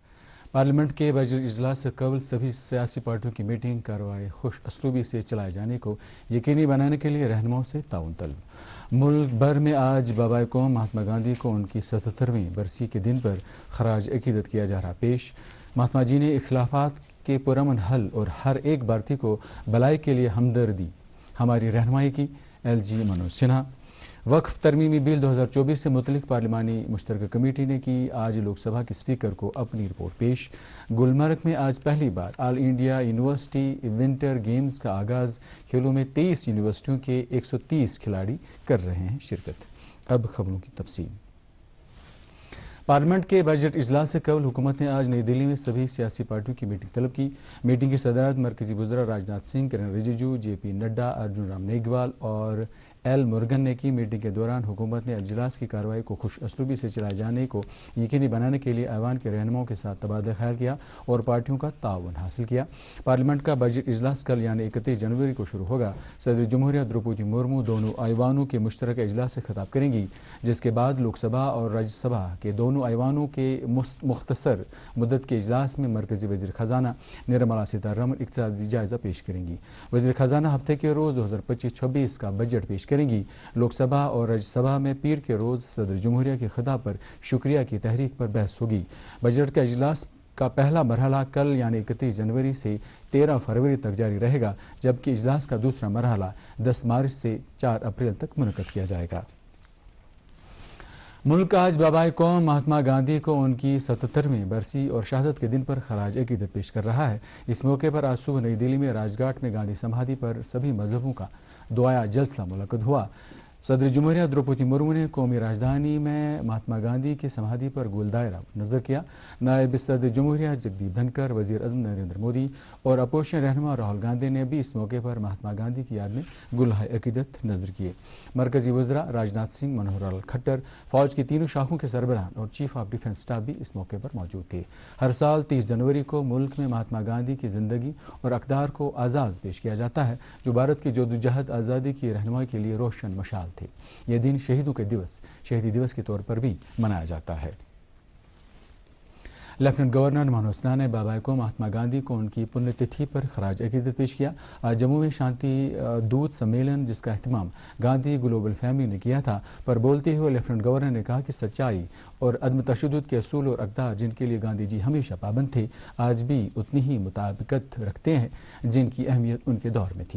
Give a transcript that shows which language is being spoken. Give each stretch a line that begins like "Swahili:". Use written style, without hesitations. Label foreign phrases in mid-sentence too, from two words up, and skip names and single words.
Urdu: پارلیمنٹ کے بجٹ اجلاس سے قبل سبھی سیاسی پارٹیوں کی میٹنگ کارروائی خوش اسلوبی سے چلائے جانے کو یقینی بنانے کے لیے رہنماؤں سے تعاون طلب۔ ملک بھر میں آج بابائے قوم مہاتما گاندھی کو ان کی 77ویں برسی کے دن پر خراج عقیدت کیا جا رہا پیش۔ مہاتما جی نے اختلافات کے پرامن حل اور ہر ایک بھارتی کو بھلائی کے لیے ہمدردی ہماری رہنمائی کی، ایل جی منوج سنہا۔ وقف ترمیمی بل 2024 سے متعلق پارلیمانی مشترکہ کمیٹی نے کی آج لوک سبھا کے اسپیکر کو اپنی رپورٹ پیش۔ گلمرگ میں آج پہلی بار آل انڈیا یونیورسٹی ونٹر گیمز کا آغاز۔ کھیلوں میں 23 یونیورسٹیوں کے 130 کھلاڑی کر رہے ہیں شرکت۔ اب خبروں کی تفصیل۔ پارلیمنٹ کے بجٹ اجلاس سے قبل حکومت نے آج نئی دلی میں سبھی سیاسی پارٹیوں کی میٹنگ طلب کی۔ میٹنگ کی صدارت مرکزی وزراء راجناتھ سنگھ، کرن رجیجو، جے پی نڈا، ارجن رام میگھوال اور ایل مرگن نے کی۔ میٹنگ کے دوران حکومت نے اجلاس کی کارروائی کو خوش اسلوبی سے چلائے جانے کو یقینی بنانے کے لیے ایوان کے رہنماؤں کے ساتھ تبادلہ خیال کیا اور پارٹیوں کا تعاون حاصل کیا۔ پارلیمنٹ کا بجٹ اجلاس کل یعنی 31 جنوری کو شروع ہوگا۔ صدر جمہوریہ دروپدی مرمو دونوں ایوانوں کے مشترکہ اجلاس سے خطاب کریں گی، جس کے بعد لوک سبھا اور راجیہ سبھا کے دونوں ایوانوں کے مختصر مدت کے اجلاس میں مرکزی وزیر خزانہ نرملا سیتارمن اقتصادی جائزہ پیش کریں گی۔ وزیر خزانہ ہفتے کے روز 2025-26 کا بجٹ پیش کریں گی۔ لوک سبھا اور راجیہ سبھا میں پیر کے روز صدر جمہوریہ کے خطاب پر شکریہ کی تحریک پر بحث ہوگی۔ بجٹ کا اجلاس کا پہلا مرحلہ کل یعنی 31 جنوری سے 13 فروری تک جاری رہے گا، جبکہ اجلاس کا دوسرا مرحلہ 10 مارچ سے 4 اپریل تک منعقد کیا جائے گا۔ ملک آج بابائے قوم مہاتما گاندھی کو ان کی 77ویں برسی اور شہادت کے دن پر خراج عقیدت پیش کر رہا ہے۔ اس موقع پر آج صبح نئی دلی میں راج گھاٹ میں گاندھی سمادھی پر سبھی مذہبوں کا دعائیہ جلسہ منعقد ہوا۔ صدر جمہوریہ دروپدی مرمو نے قومی راجدھانی میں مہاتما گاندھی کی سمادھی پر گول دائرہ نظر کیا۔ نائب صدر جمہوریہ جگدیپ دھنکر، وزیر اعظم نریندر مودی اور اپوزیشن رہنما راہل گاندھی نے بھی اس موقع پر مہاتما گاندھی کی یاد میں گلہائے عقیدت نظر کیے۔ مرکزی وزراء راجناتھ سنگھ، منوہر لال کھٹر، فوج کی تینوں شاخوں کے سربراہان اور
English: chief of defence staff
Urdu: بھی اس موقع پر موجود تھے۔ ہر سال 30 جنوری کو ملک میں مہاتما گاندھی کی زندگی اور اقدار کو اعزاز پیش کیا جاتا ہے، جو بھارت کی جدوجہد آزادی کی رہنمائی کے لیے روشن مشعل تھے۔ یہ دن شہیدی دیوس کے طور پر بھی منایا جاتا ہے۔ لیفٹیننٹ گورنر منوج سنہا نے بابائے قوم مہاتما گاندھی کو ان کی پنیہ تتھی پر خراج عقیدت پیش کیا۔ آج جموں میں شانتی دودت سمیلن، جس کا اہتمام گاندھی گلوبل فیملی نے کیا تھا، پر بولتے ہوئے لیفٹیننٹ گورنر نے کہا کہ سچائی اور عدم تشدد کے اصول اور اقدار جن کے لیے گاندھی جی ہمیشہ پابند تھے، آج بھی اتنی ہی مطابقت رکھتے ہیں جن کی اہمیت ان کے دور میں تھی۔